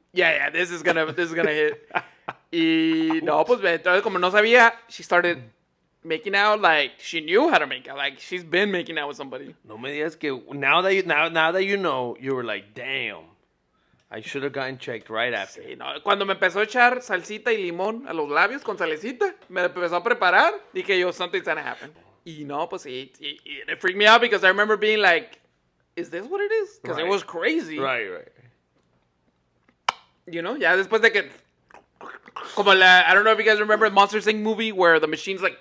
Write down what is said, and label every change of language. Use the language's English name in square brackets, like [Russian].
[English] Yeah, this is gonna hit. [Spanish] Y no, pues entonces como no sabía, [English] she started making out like she knew how to make out. Like she's been making out with somebody. [Spanish] No me digas que [English] now that you know, you were like, damn, I should have gotten checked right after. [Spanish] Sí, no. Cuando me empezó a echar salsita y limón a los labios con salecita, me empezó a preparar, dije yo, [English] something's gonna happen. [Spanish] Y no, pues sí, [English] it freaked me out because I remember being like, is this what it is? Because it Right. was crazy. Right. [Spanish] Ya después de que... Como [English] I don't know if you guys remember the Monster Inc. movie where the machine's like...